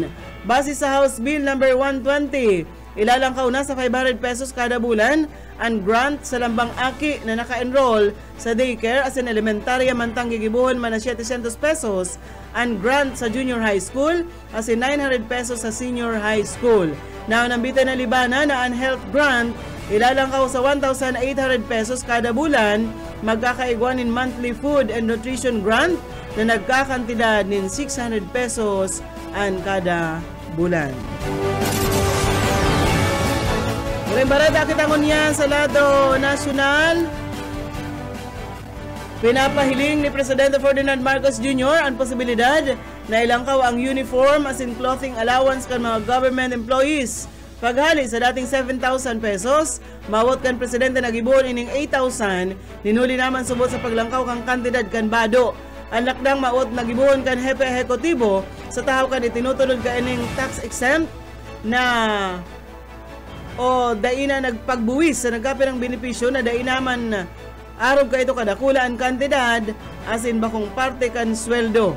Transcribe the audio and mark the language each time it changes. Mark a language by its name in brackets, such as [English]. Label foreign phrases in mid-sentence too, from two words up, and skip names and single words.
[Bikol] Base sa House Bill number 120, ilalangkaw na sa 500 pesos kada bulan and grant sa lambang aki na naka-enroll sa daycare as in elementarya mantang gigibuhon man na 700 pesos and grant sa junior high school as in 900 pesos sa senior high school. Now, nambitan na libana na ang [English] health grant [Bikol] ilalangkaw sa 1,800 pesos kada bulan, magkakaigwan in [English] monthly food and nutrition grant [Bikol] na nagkakantidad nin 600 pesos ang kada bulan. Muling barada kita ngunya sa lado nasyonal. Pinapahiling ni Presidente Ferdinand Marcos Jr. ang posibilidad na ilangkaw ang uniform as in [English] clothing allowance [Bikol] kan mga [English] government employees. [Bikol] Paghali sa dating 7,000 pesos, mawot kan Presidente nagibuon ining 8,000, ninuli naman subot sa paglangkaw kang kantidad kan bado. Ang lakdang mawot nagibuon kan hepe ehekutibo sa tahaw kan itinutulod ka ining [English] tax exempt [Bikol] na o daina nagpagbuwis sa nagkapirang benepisyo na dainaman arog ka ito kadakula ang kantidad as in bakong parte kan sweldo.